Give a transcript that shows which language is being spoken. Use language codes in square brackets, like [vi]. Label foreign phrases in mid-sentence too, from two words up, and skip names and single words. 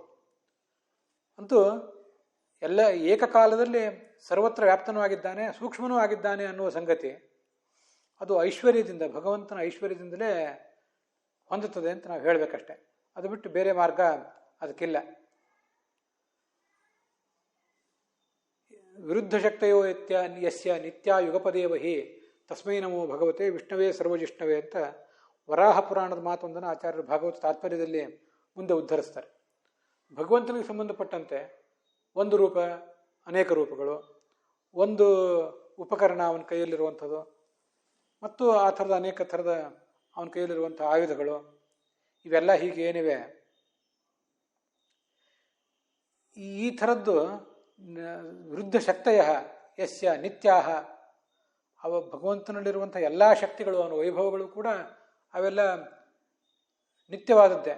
[kn] ಅಂತೂ ಎಲ್ಲ ಏಕಕಾಲದಲ್ಲಿ ಸರ್ವತ್ರ ವ್ಯಾಪ್ತನೂ ಆಗಿದ್ದಾನೆ, ಸೂಕ್ಷ್ಮನೂ ಆಗಿದ್ದಾನೆ ಅನ್ನುವ ಸಂಗತಿ ಅದು ಐಶ್ವರ್ಯದಿಂದ, ಭಗವಂತನ ಐಶ್ವರ್ಯದಿಂದಲೇ ಹೊಂದುತ್ತದೆ ಅಂತ ನಾವು ಹೇಳಬೇಕಷ್ಟೆ. ಅದು ಬಿಟ್ಟು ಬೇರೆ ಮಾರ್ಗ ಅದಕ್ಕಿಲ್ಲ. [sa] ವಿರುದ್ಧ ಶಕ್ತಯೋ ಯಸ್ಯ ನಿತ್ಯ ಯುಗಪದೇವ ಹಿ ತಸ್ಮೈ ನಮೋ ಭಗವತೆ ವಿಷ್ಣವೇ ಸರ್ವಜಿಷ್ಣವೇ [kn] ಅಂತ ವರಾಹ ಪುರಾಣದ ಮಾತೊಂದನ್ನು ಆಚಾರ್ಯರು ಭಾಗವತ ತಾತ್ಪರ್ಯದಲ್ಲಿ ಮುಂದೆ ಉದ್ಧರಿಸ್ತಾರೆ. ಭಗವಂತನಿಗೆ ಸಂಬಂಧಪಟ್ಟಂತೆ ಒಂದು ರೂಪ, ಅನೇಕ ರೂಪಗಳು, ಒಂದು ಉಪಕರಣ ಅವನ ಕೈಯಲ್ಲಿರುವಂಥದ್ದು, ಮತ್ತು ಆ ಥರದ ಅನೇಕ ಥರದ ಅವನ ಕೈಯಲ್ಲಿರುವಂಥ ಆಯುಧಗಳು, ಇವೆಲ್ಲ ಹೀಗೆ ಏನಿವೆ, ಈ ಥರದ್ದು [sa] ವಿರುದ್ಧ ಶಕ್ತಯ ಯಸ್ಯ ನಿತ್ಯಾಹ, [kn] ಅವ ಭಗವಂತನಲ್ಲಿರುವಂಥ ಎಲ್ಲ ಶಕ್ತಿಗಳು, ಅವನ ವೈಭವಗಳು ಕೂಡ ಅವೆಲ್ಲ ನಿತ್ಯವಾದದ್ದೇ.